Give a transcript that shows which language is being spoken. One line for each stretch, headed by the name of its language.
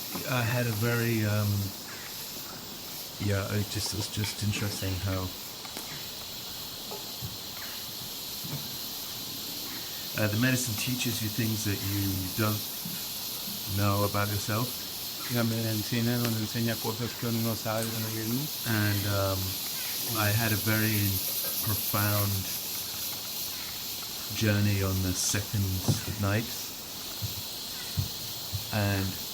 English: I had a very it was just interesting how the medicine teaches you things that you don't know about yourself.
Spanish: La medicina nos enseña cosas que uno no sabe de uno mismo.
English: And I had a very profound journey on the second night, and